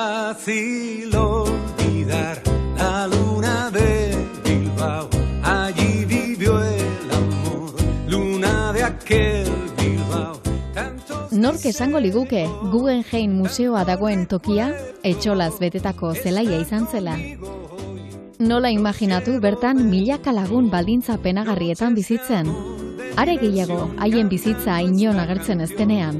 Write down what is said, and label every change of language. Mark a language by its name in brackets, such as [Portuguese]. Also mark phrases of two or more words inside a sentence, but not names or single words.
[Spanish] fácil olvidar la luna de Bilbao. Allí vivió el amor, luna de aquel Bilbao. [Basque] Nork esango liguke Guggenheim museoa dagoen tokia etxolaz betetako zelaia izan zela. Nola imaginatu bertan milaka lagun baldintza penagarrietan bizitzen. Are gehiago, haien bizitza inon agertzen ez denean.